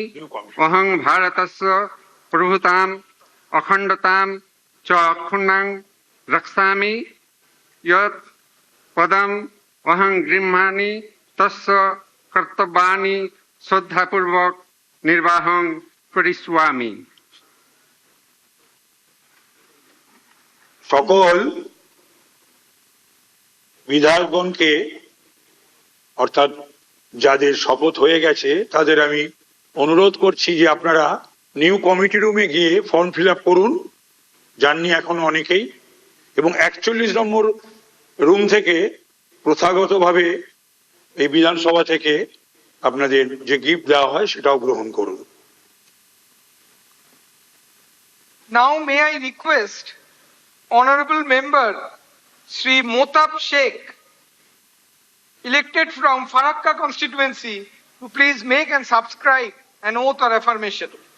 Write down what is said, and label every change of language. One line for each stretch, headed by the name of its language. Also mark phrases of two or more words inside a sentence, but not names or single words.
Sanskrit: अहं भारतस्य प्रभुताम् अखण्डतां च अक्षुण्णां रक्षामि। यत् पदम् अहं गृह्णामि तस्य कर्तव्यानि श्रद्धापूर्वक निर्वाहं करिष्यामि।
Bangla: সকল বিধায়কগণকে অর্থাৎ যাদের শপথ হয়ে গেছে তাদের আমি অনুরোধ করছি যে আপনারা
English: new committee
Bangla: রুমে গিয়ে
English: form fill up
Bangla: করুন, জাননি এখনো অনেকেই, এবং 41 নম্বর রুম থেকে প্রথাগতভাবে এই বিধানসভা থেকে আপনাদের যে গিফট দেওয়া হয় সেটাও গ্রহণ করুন।
English: Now may I request Honorable Member Sri Motab Sheikh, elected from Farakka constituency, to please make and subscribe an oath or affirmation.